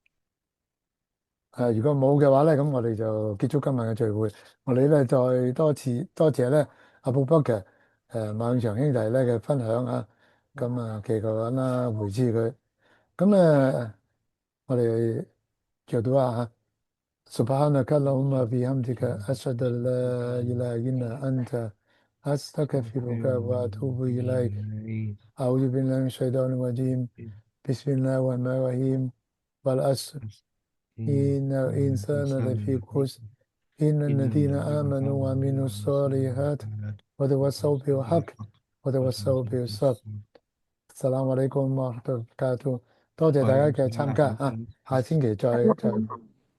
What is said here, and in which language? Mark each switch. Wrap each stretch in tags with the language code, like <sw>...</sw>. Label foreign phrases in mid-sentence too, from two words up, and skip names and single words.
<yue>如果冇嘅話咧，咁我哋就結束今晚嘅聚會。我哋咧再多謝咧阿布北嘅萬永祥兄弟咧嘅分享啊。咁啊，祈求緊啦，回知佢。咁我哋做到啊</yue> <ar>，سبحانك اللهم بحمدك أشهد أن لا إله إلا أنت أستغفرك وأتوب إليك. أعوذ بالله من الشيطان الرجيم. بسم الله الرحمن الرحيم. والعصر إن الإنسان لفي خسر إن الذين آمنوا وعملوا الصالحات وتواصوا بالحق وتواصوا بالصبر. السلام عليكم ورحمة الله وبركاته。</ar> <yue>多謝大家嘅參加啊，下星期再。</yue>